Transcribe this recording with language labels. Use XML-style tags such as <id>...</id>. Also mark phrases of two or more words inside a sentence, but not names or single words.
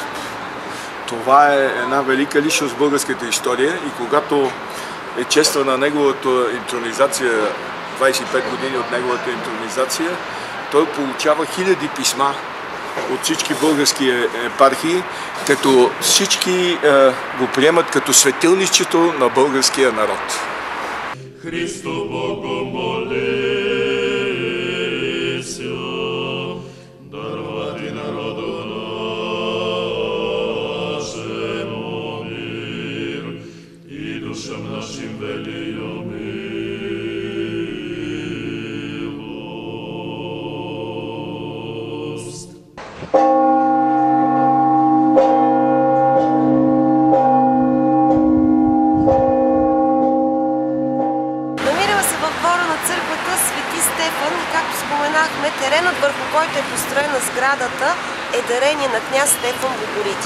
<bg>Това е една велика личност в българската история и когато е чествана неговата интронизация, 25 години от неговата интронизация, той получава хиляди писма от всички български епархии, като всички го приемат като светилничето на българския народ.</bg> <cu>Христо Бого молеся, дарвати народу нашему мир и душам нашим велия милост.</cu> <bg>Теренът, върху който е построена сградата, е дарение на княз Стефан Богориди.</bg>